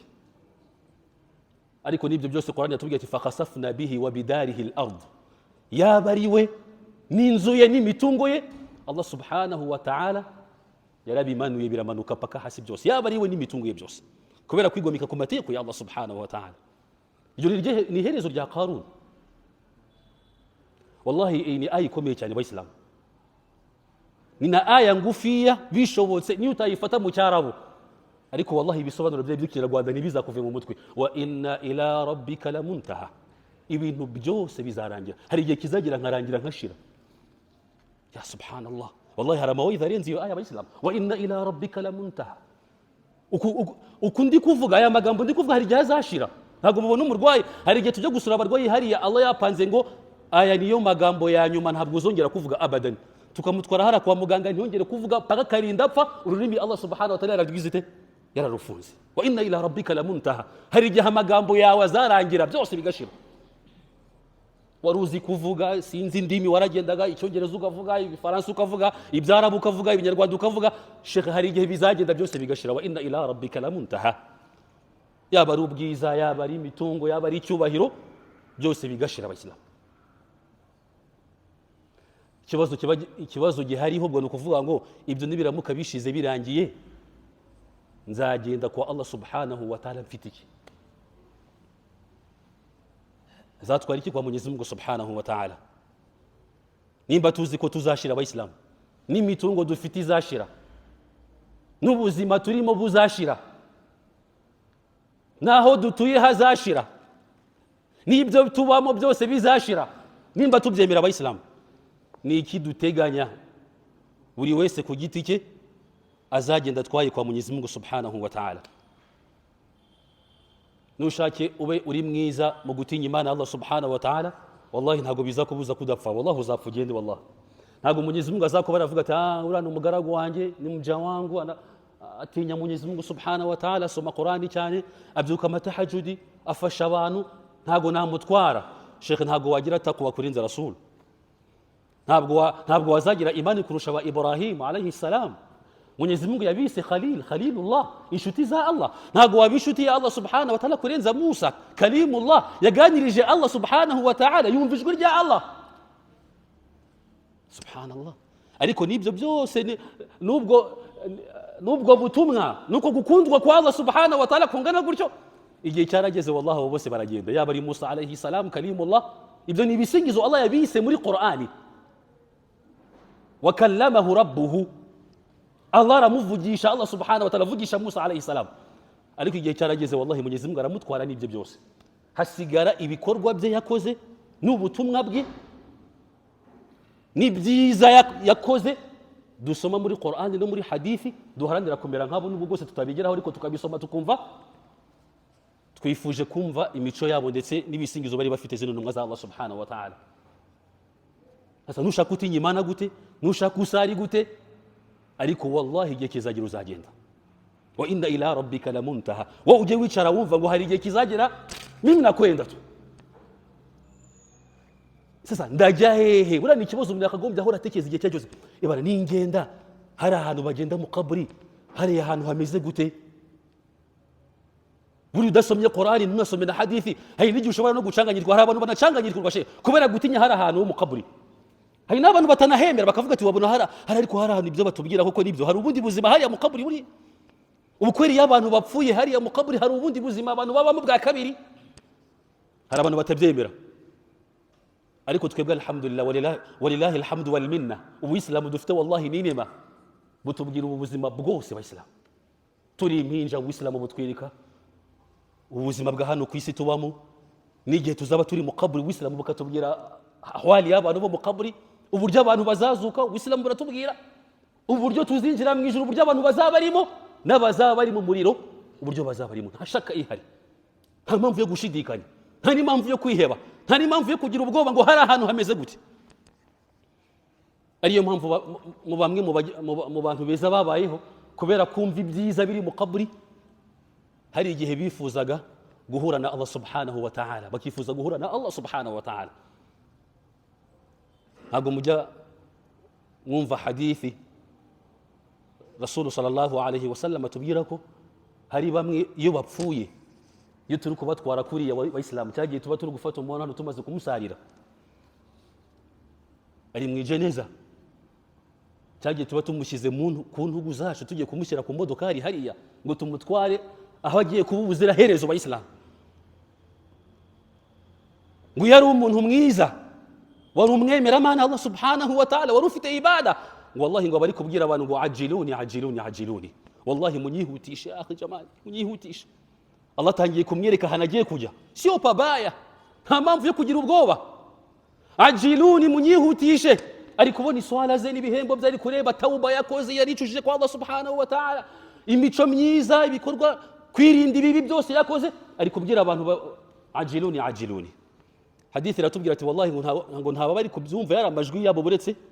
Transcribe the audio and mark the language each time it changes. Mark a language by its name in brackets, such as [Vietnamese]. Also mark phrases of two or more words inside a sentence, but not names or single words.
[Kinyarwanda] Ariko n'ibyo byose Qur'ani yatubwiye ati [Arabic] فخسفنا به وبداره الأرض, [Kinyarwanda] yaba ariwe n'inzu ye n'imitungo ye [Arabic] الله سبحانه وتعالى [Kinyarwanda] yarabimanuye biramanuka paka hasi byose, yaba ariwe n'imitungo ye byose, kubera kwigomeka ku mategeko ya [Arabic] الله سبحانه وتعالى. [Kinyarwanda] Iyo ni iherezo rya Qarun. Wallahi iyi ni aya ikomeye cyane abayisilamu, ni na aya ngufiya bishobotse niyo utayifata mu cyarabu, ariko wallahi ibisobanuro bye by'Ikinyarwanda ntibizakuve mu mutwe. [Arabic] وأن إلى ربك المنتهى, [Kinyarwanda] ibintu byose bizarangira. Hari igihe kizagira nkarangira nkashira. [Arabic] يا سبحان الله, [Kinyarwanda] wallahi hari amawidha arenze iyo aya abayisilamu. [Arabic] وأن إلى ربك المنتهى, [Kinyarwanda] uku ndi kuvuga aya magambo ndi kuvuga hari igihe azashira. Ntabwo mubona umurwayi, hari igihe tujya gusura abarwayi hariya Allah yapanze ngo aya niyo magambo ya nyuma ntabwo uzongera kuvuga abadan, tukamutwara hara kwa muganga ntiyongere kuvuga paka karinda apfa, ururimi [Arabic] الله سبحانه وتعالى [Kinyarwanda] yararwizite yararufunze. [Arabic] وأن إلى ربك المنتهى, [Kinyarwanda] hari igihe amagambo yawe azarangira byose bigashira. wari uzi kuvuga sinzi indimi waragendaga icyongereza ukavuga igifaransa ukavuga ibyarabu ukavuga ibinyarwanda ukavuga shekhe hari igihe bizagenda byose bigashira [Arabic] وأن إلى ربك المنتهى [Kinyarwanda] yaba ari ubwiza yaba ari imitungo yaba ari icyubahiro byose bigashira abasilamu ikibazo gihariho ubwo ni ukuvuga ngo ibyo nibiramuka bishize birangiye nzagenda kwa [Arabic] الله سبحانه وتعالى [Kinyarwanda] mfite iki zatwara iki kwa Mwenyezi Mungu [Arabic] سبحانه وتعالى [Kinyarwanda] nimba tuzi ko tuzashira abayisilamu n'imitungo dufite izashira n'ubuzima turimo buzashira naho dutuye hazashira n'ibyo tubamo byose bizashira nimba tubyemera abayisilamu ni iki duteganya buri wese ku giti cye azagenda twaye kwa Mwenyezi Mungu [Arabic] سبحانه وتعالى [Kinyarwanda] nushake ube uri mwiza mu gutinya Imana [Arabic] الله سبحانه وتعالى [Kinyarwanda] wallahi ntago bizakubuza kudapfa wallahi uzapfa ugende wallahi ntago Mwenyezi Mungu azakubara avuga ati urana umugaragu wanjye ni muja wangu atinya Mwenyezi Mungu [Arabic] سبحانه وتعالى [Kinyarwanda] asoma Qur'ani cyane abyuka amatahajudi afasha abantu ntago namutwara Sheikh ntago wagira takwa kurinza Rasul ntabwo wazagira imani kurusha wa Ibrahim [Arabic] عليه السلام [Kinyarwanda] Mwenyezi Mungu yabise Khalilullah inshuti za Allah ntabwo wabishuti ya [Arabic] الله سبحانه وتعالى [Kinyarwanda] kurenza Musa Kalimullah yaganirije Allah subhanahu wa ta'ala yumva ijwi rya Allah subhanallah ariko nibyo byose nubwo butumwa nuko gukundwa kwa [Arabic] الله سبحانه وتعالى [Kinyarwanda] kungana gutyo igihe cyarageze wallahi abo bose baragenda yaba ari Musa [Arabic] عليه السلام [Kinyarwanda] Kalimullah ibyo ni ibisingizo Allah yabise muri Qur'ani [Arabic] وكلمه ربه [Kinyarwanda] Allah aramuvugisha [Arabic] الله سبحانه وتعالى [Kinyarwanda] avugisha Musa [Arabic] عليه السلام [Kinyarwanda] ariko igihe cyarageze wallahi Mwenyezi Mungu aramutwara n'ibyo byose hasigara ibikorwa bye yakoze n'ubutumwa bwe n'ibyiza yakoze dusoma muri Qur'an no muri hadithi duharanira kumera nk'abo n'ubwo bwose tutabigeraho ariko tukabisoma tukumva twifuje kumva imico yabo ndetse n'ibisingizo bari bafite zino ntumwa za [Arabic] الله سبحانه وتعالى [Kinyarwanda] asa nushaka utinya Imana gute nushaka usari gute ariko wallahi igihe kizagira uzagenda [Arabic] وأن إلى ربك المنتهى [Kinyarwanda] wa uje wicara wumva ngo hari igihe kizagera [Swahili] mimi nakwenda tu [Kinyarwanda] sasa ndajya hehe bura ni ikibazo umuntu akagombye ahora atekereza igihe cyose ibara ningenda hari ahantu bagenda mu kaburi hari ahantu hameze gute buri udasomye Qur'ani nunasomye na hadithi hari n'igihe ushobora no gucanganyirwa hari abantu banacanganyirwa kubera gutinya hari ahantu mu kaburi hari n'abantu batanahemera bakavuga ati wabona hari ariko hari ahantu ibyo batubwira koko nibyo hari ubundi buzima hariya mu kaburi buri ubukweri y'abantu bapfuye hariya mu kaburi hari ubundi buzima abantu babamo bwa kabiri hari abantu batabyemera ariko twebwe [Arabic] الحمد لله ولله الحمد والمنة [Kinyarwanda] ubuyisilamu dufite wallahi ni inema butubwira ubu buzima bwose abayisilamu turi impinja ubuyisilamu butwirika ubuzima bwa hano ku isi tubamo n'igihe tuzaba turi mu kaburi ubuyisilamu bukatubwira ahwali y'abantu bo mu kaburi uburyo abantu bazazuka ubuyisilamu buratubwira uburyo tuzinjira mu ijuru uburyo abantu bazaba barimo n'abazaba bari mu muriro uburyo bazaba barimo nta shaka ihari nta mpamvu yo gushidikanya nta n'impamvu yo kwiheba nta n'impamvu yo kugira ubwoba ngo hari ahantu hameze gute ariyo mpamvu mu bamwe mu bantu beza babayeho kubera kumva ibyiza biri mu kaburi hari igihe bifuzaga guhura na [Arabic] الله سبحانه وتعالى [Kinyarwanda] bakifuza guhura na [Arabic] الله سبحانه وتعالى [Kinyarwanda] ntabwo mujya mwumva hadithi Rasulu [Arabic] صلى الله عليه وسلم [Kinyarwanda] atubwira ko hari bamwe iyo bapfuye iyo turi kubatwara kuriya abayisilamu cyagiye tuba turi gufata umuntu hano tumaze kumusarira ari mu ijeneza cyagiye tuba tumushyize ku ntugu zacu tugiye kumushyira ku modokari hariya ngo tumutware aho agiye kuba ubuziraherezo abayisilamu ngo yari umuntu mwiza wari umwemeramana [Arabic] الله سبحانه وتعالى [Kinyarwanda] wari ufite ibada wallahi ngo bari kubwira abantu ngo ajiluni wallahi munyihutishe akhi jamani munyihutishe Allah tangiye kumwereka ahantu agiye kujya [Swahili] sio pabaya [Kinyarwanda] nta mpamvu yo kugira ubwoba ajiluni munyihutishe ari kubona iswala ze n'ibihembo bye ari kureba tauba yakoze yaricujije kwa [Arabic] الله سبحانه وتعالى [Kinyarwanda] imico myiza ibikorwa kwirinda ibibi byose yakoze ari kubwira abantu ajiluni hadithi iratubwira ati wallahi ngo ntaba bari kubyumva yari amajwi yabo buretse